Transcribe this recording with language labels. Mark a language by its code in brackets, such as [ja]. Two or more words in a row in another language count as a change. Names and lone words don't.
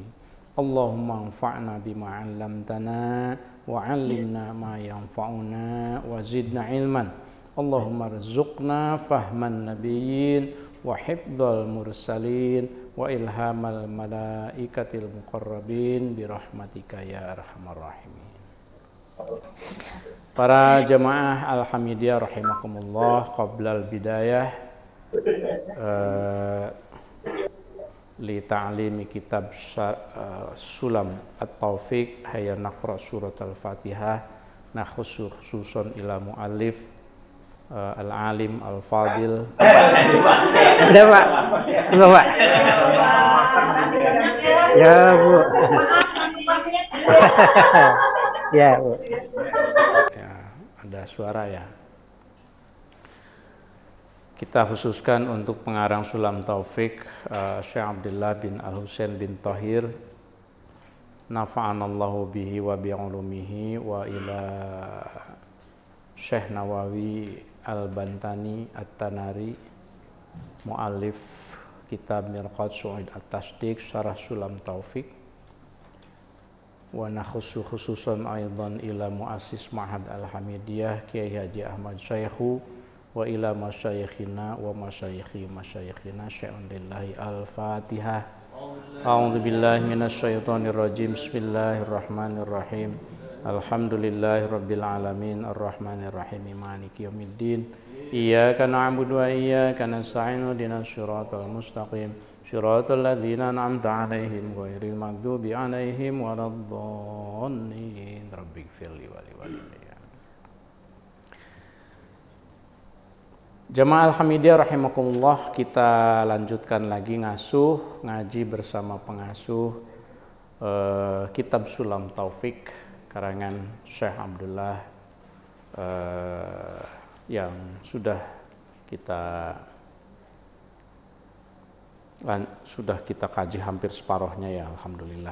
[ar] اللهم انفعنا بما علمتنا وعلمنا ما ينفعنا وزدنا علما. اللهم ارزقنا فهم النبيين وحفظ المرسلين وإلهام الملائكة المقربين برحمتك يا أرحم الراحمين. [id] Para jamaah [ar] الحميدية رحمكم الله قبل البداية لتعليم كتاب سلم التوفيق هيا نقرأ سورة الفاتحة خصوصا إلى المؤلف العالم الفاضل. [id] Udah Pak, udah Pak. Ya Bu. Ya Bu. Ya, ada suara ya. Kita khususkan untuk pengarang Sulam Taufik Syekh Abdullah bin Al-Husain bin Tahir, [ar] نفعنا الله به وبعلومه وإلى [id] Syekh Nawawi Al-Bantani At-Tanari, [ar] مؤلف كتاب [id] Mirqat Su'id At-Tasdiq Syarah Sulam Taufik, [ar] ونخص خصوصا أيضا إلى مؤسس معهد Al-Hamidiyah Kiai Haji Ahmad Syaikhu, وإلى مشايخنا ومشايخ مشايخنا شيء لله الفاتحة. أعوذ بالله من الشيطان الرجيم بسم الله الرحمن الرحيم. الحمد لله رب العالمين الرحمن الرحيم مالك يوم الدين. إياك نعبد وإياك نستعين اهدنا الصراط المستقيم. صراط الذين أنعمت عليهم غير المغضوب عليهم ولا الضالين. رب اغفر لي ولوالدي. [id] Jamaah Al-Hamidiyah rahimakumullah, kita lanjutkan lagi ngaji bersama pengasuh kitab Sulam Taufik karangan Syekh Abdullah yang sudah kita kaji hampir separuhnya ya, alhamdulillah.